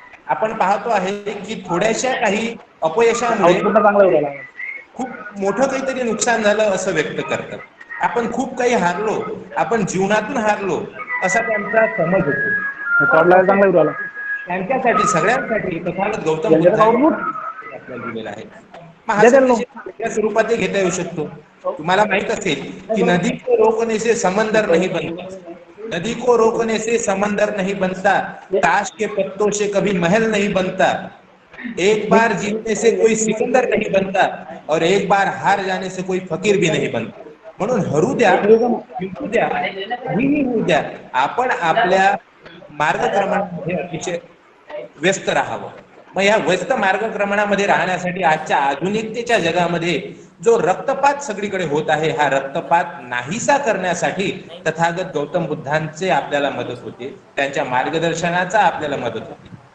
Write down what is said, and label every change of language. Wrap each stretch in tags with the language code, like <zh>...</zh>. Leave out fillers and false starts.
<mr>आपण पाहतो आहे की थोड्याशा काही अपयशामुळे खूप मोठं काहीतरी नुकसान झालं असं व्यक्त करतात. आपण खूप काही हारलो, आपण जीवनातून हारलो असा त्यांचा समज होतो. त्यांच्यासाठी सगळ्यांसाठी तथागत गौतम बुद्धांनी आपल्याला दिलेला आहे. मग हा संदेश वेगळ्या स्वरूपातही घेता येऊ शकतो. तुम्हाला माहित असेल की</mr> <hi>नदी को रोकने से समंदर नहीं बनता, नदी को रोकने से समंदर नहीं बनता, ताश के पत्तों से कभी महल नहीं बनता, एक बार जीतने से कोई सिकंदर नहीं बनता और एक बार हार जाने से कोई फकीर भी नहीं बनता.</hi> <mr>म्हणून हरू द्या, जिंकू द्या, काहीही होऊ द्या, आपण आपल्या मार्गक्रमणामध्ये अतिशय व्यस्त राहावं. मग या व्यस्त मार्गक्रमणामध्ये राहण्यासाठी आजच्या आधुनिकतेच्या जगामध्ये जो रक्तपात सगळीकडे होत आहे, हा रक्तपात नाहीसा करण्यासाठी तथागत गौतम बुद्धांचे आपल्याला मदत होते, त्यांच्या मार्गदर्शनाचा आपल्याला मदत होते.</mr>